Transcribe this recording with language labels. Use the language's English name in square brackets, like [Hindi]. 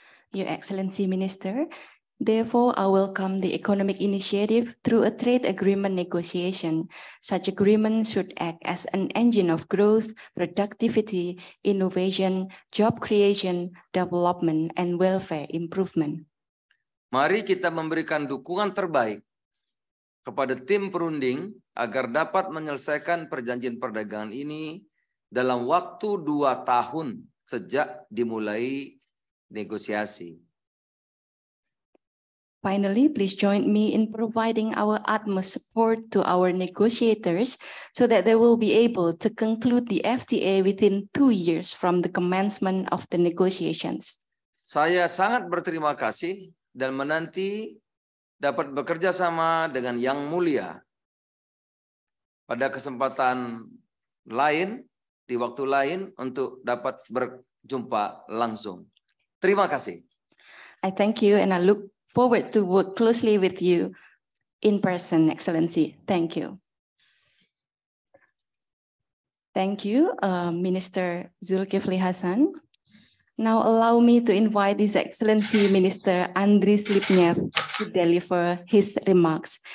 [English] Your Excellency Minister, therefore, I welcome the economic initiative through a trade agreement negotiation. Such agreement should act as an engine of growth, productivity, innovation, job creation, development, and welfare improvement. [Indonesian] Mari kita memberikan dukungan terbaik kepada tim perunding agar dapat menyelesaikan perjanjian perdagangan ini dalam waktu 2 tahun sejak dimulai negosiasi. [English] Finally, please join me in providing our utmost support to our negotiators so that they will be able to conclude the FTA within 2 years from the commencement of the negotiations. [Indonesian] Saya sangat berterima kasih dan menanti dapat bekerja sama dengan Yang Mulia pada kesempatan lain, di waktu lain untuk dapat berjumpa langsung. Terima kasih. [English] I thank you and I look forward to work closely with you in person, Excellency. Thank you. Thank you, Minister Zulkifli Hasan. Now allow me to invite His Excellency Minister Andrey Slepnev to deliver his remarks.